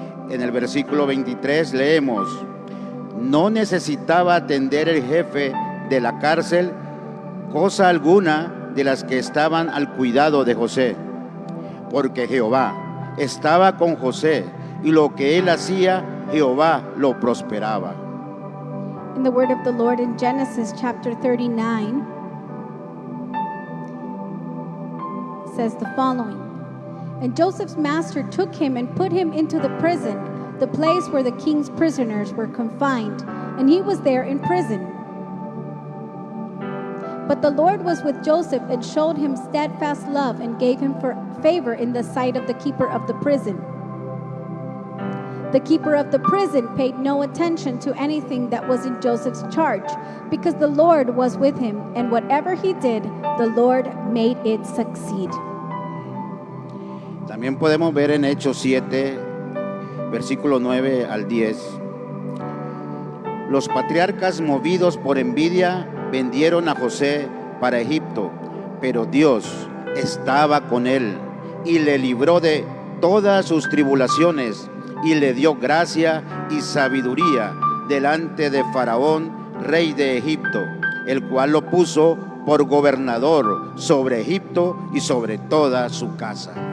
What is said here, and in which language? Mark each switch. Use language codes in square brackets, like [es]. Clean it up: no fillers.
[es] En el versículo 23 leemos: no necesitaba atender el jefe de la cárcel cosa alguna de las que estaban al cuidado de José, porque Jehová estaba con José y lo que él hacía, Jehová lo prosperaba. [en] In the word of the Lord in Genesis chapter 39 says the following: and Joseph's master took him and put him into the prison, the place where the king's prisoners were confined, and he was there in prison. But the Lord was with Joseph and showed him steadfast love and gave him favor in the sight of the keeper of the prison. The keeper of the prison paid no attention to anything that was in Joseph's charge, because the Lord was with him, and whatever he did, the Lord made it succeed. [es] También podemos ver en Hechos 7, versículo 9 al 10. Los patriarcas, movidos por envidia, vendieron a José para Egipto, pero Dios estaba con él y le libró de todas sus tribulaciones y le dio gracia y sabiduría delante de Faraón, rey de Egipto, el cual lo puso por gobernador sobre Egipto y sobre toda su casa.